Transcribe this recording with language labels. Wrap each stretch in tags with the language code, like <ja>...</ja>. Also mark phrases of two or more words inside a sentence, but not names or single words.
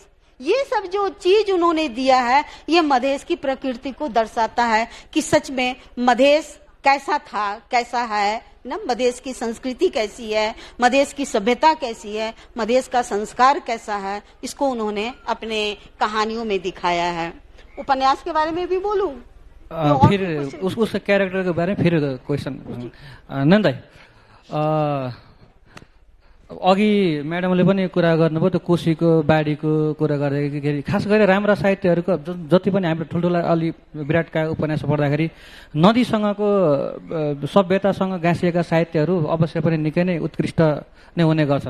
<hi>ये सब जो चीज उन्होंने दिया है ये मधेश की प्रकृति को दर्शाता है कि सच में मधेश कैसा था, कैसा है ना, मधेश की संस्कृति कैसी है, मधेश की सभ्यता कैसी है, मधेश का संस्कार कैसा है, इसको उन्होंने अपने कहानियों में दिखाया है। उपन्यास के बारे में भी बोलूं? फिर उस कैरेक्टर के बारे में फिर क्वेश्चन</hi> <ne>नन्द दाइ, अघि म्याडमले पनि कुरा गर्नुभयो त्यो कोशीको बाढीको कुरा गर्दाखेरि खास गरी राम्रा साहित्यहरूको जति पनि हाम्रो ठुल्ठुला अलि विराट काव्य उपन्यास पढ्दाखेरि नदीसँगको सभ्यतासँग गाँसिएका साहित्यहरू अवश्य पनि निकै नै उत्कृष्ट नै हुने गर्छन्।</ne>